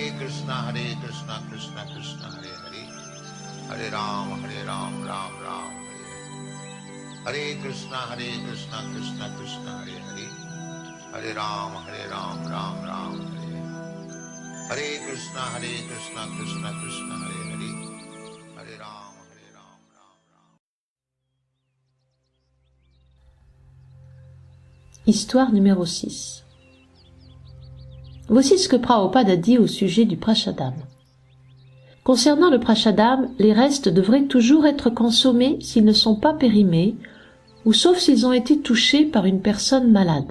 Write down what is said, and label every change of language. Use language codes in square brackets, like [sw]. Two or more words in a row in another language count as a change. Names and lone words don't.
[sa] Hare Krishna, Krishna Krishna, Hare Hare. Hare Rama, Ram Ram, Hare Hare. Hare Krishna, Krishna Krishna, Hare Hare. Hare Rama, Ram Ram, Hare Hare. Hare Krishna, Krishna Krishna, Hare Hare. Hare Rama, Ram Ram. [fr] Histoire numéro 6. Voici ce que Prabhupada a dit au sujet du Prashadam. Concernant le Prashadam, les restes devraient toujours être consommés s'ils ne sont pas périmés, ou sauf s'ils ont été touchés par une personne malade.